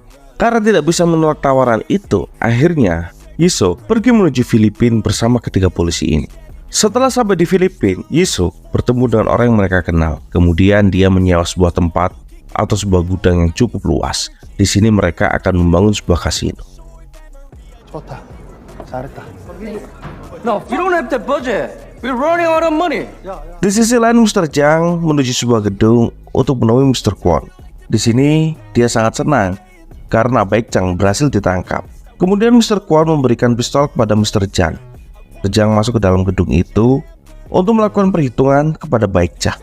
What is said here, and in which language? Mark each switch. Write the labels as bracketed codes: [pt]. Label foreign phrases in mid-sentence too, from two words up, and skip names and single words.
[id] Karena tidak bisa menolak tawaran itu, akhirnya Yiso pergi menuju Filipina bersama ketiga polisi ini. Setelah sampai di Filipina, Yiso bertemu dengan orang yang mereka kenal. Kemudian dia menyewa sebuah tempat atau sebuah gudang yang cukup luas. Di sini mereka akan membangun sebuah kasino. [ko] 좋다. 잘했다. [en] No, you don't have the budget. We're running out of money. [id] Di sisi lain, Mr. Jang menuju sebuah gedung untuk menemui Mr. Kwon. Di sini dia sangat senang karena Baek Chang berhasil ditangkap. Kemudian Mr. Kwon memberikan pistol kepada Mr. Jang. Mr. Jang masuk ke dalam gedung itu untuk melakukan perhitungan kepada Baek Chang.